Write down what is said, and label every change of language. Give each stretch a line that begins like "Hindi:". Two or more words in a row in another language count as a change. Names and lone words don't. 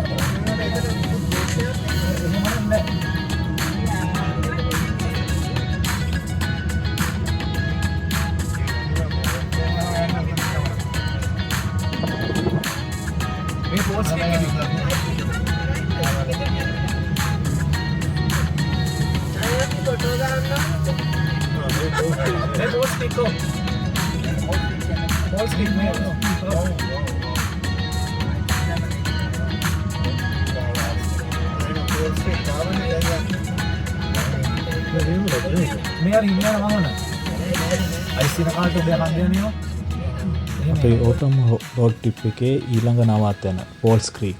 Hindi: मैं पोस्ट किया नहीं। मैं पोस्ट किया पोस्ट
Sinhala: අපේ
English: autumn road trip
Sinhala: එකේ ඊළඟ නවත්තන පෝල්ස් ක්‍රීක්.